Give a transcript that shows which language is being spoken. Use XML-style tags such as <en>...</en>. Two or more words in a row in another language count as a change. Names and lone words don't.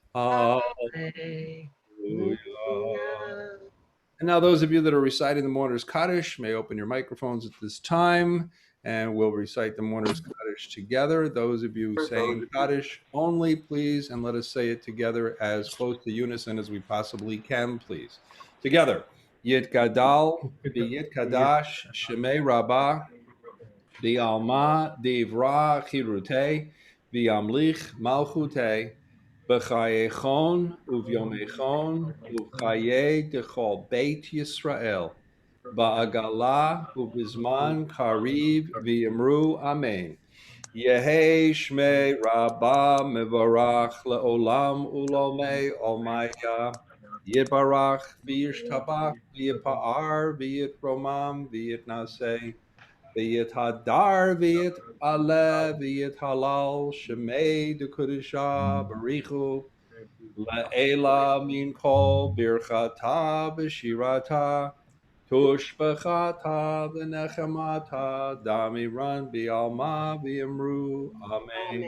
<en>And now those of you that are reciting the Mourner's Kaddish may open your microphones at this time, and we'll recite the Mourner's Kaddish together. Those of you saying Kaddish only, please, and let us say it together as close to unison as we possibly can, please. Together.</en> <arc>ית גדל, ית קדש, שמה רבא, עלמא, דברא, כרעותה, וימליך, מלכותה, בחייכון וביומיכון ובחיי דכל בית ישראל בעגלא ובזמן קריב ואמרו אמן. יהא שמה רבא מברך לעלם ולעלמי עלמיא יתברך וישתבח ויתפאר ויתרומם ויתנשא ויתהדר ויתעלה ויתהלל שמה דקודשא בריך הוא לעלא מן כל ברכתא ושירתא תשבחתא ונחמתא דאמירן בעלמא ואמרו אמן.</arc>